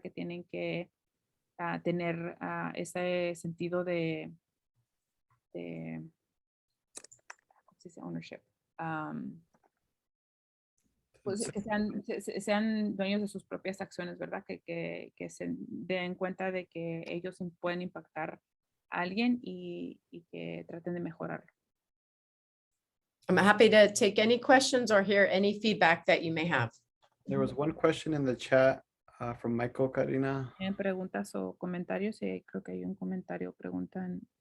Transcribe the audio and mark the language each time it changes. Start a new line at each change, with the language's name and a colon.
Spanish: Que tienen que tener ese sentido de ¿cómo se dice? Ownership. Pues que sean dueños de sus propias acciones, ¿verdad? Que se den cuenta de que ellos pueden impactar a alguien y que traten de mejorarlo.
English: I'm happy to take any questions or hear any feedback that you may have. There was one question in the chat from Michael Karina.
Spanish: ¿Tienen preguntas o comentarios? Sí, creo que hay un comentario, preguntan.